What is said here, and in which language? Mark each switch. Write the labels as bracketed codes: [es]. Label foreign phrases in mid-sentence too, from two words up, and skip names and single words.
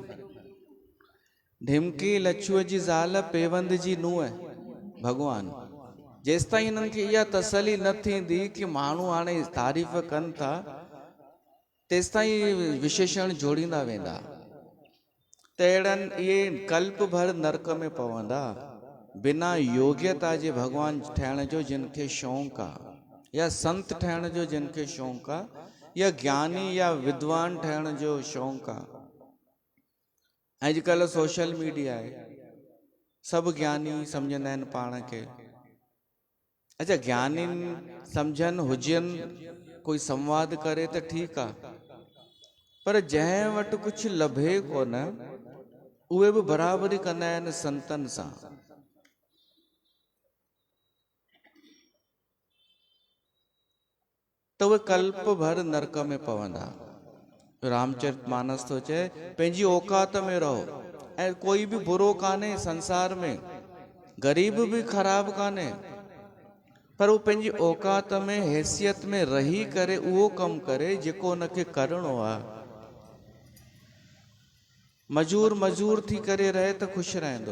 [sd] ढिमकी लछूअ जी ज़ाल पेवंद जी नुंहुं भगवान। जेसिताईं हिननि खे इहा तसली न थींदी कि माण्हू हाणे तारीफ़ कनि था, तेसिताईं विशेषण जोड़ींदा वेंदा। त अहिड़नि इहे कल्प भर नरक में पवंदा बिना योग्यता जे भगवान ठहिण जो जिन खे शौक़ु आहे, या संत ठहिण जो जिन खे शौक़ु आहे, या ज्ञानी या विद्वान ठहिण जो शौक़ु आहे। अॼुकल्ह [en] social media [sd] आहे, सभु ज्ञानी सम्झंदा आहिनि पाण खे। अच्छा, ज्ञानी सम्झनि हुजनि, कोई संवाद करे त ठीकु आहे, पर जंहिं वटि कुझु लभे कोन उहे बि बराबरी कंदा आहिनि संतनि सां। त उहे कल्प भर नरक में पवंदा। रामचरितमानस तो चए पंहिंजी औकात में रहो, ऐं कोई भी बुरो कान्हे संसार में, गरीब भी ख़राब कान्हे, पर वो पंहिंजी औकात में हैसियत में रही करे उहो कम करे जेको उनखे करिणो आहे। मजूर थी करे रहे त ख़ुशि रहंदो।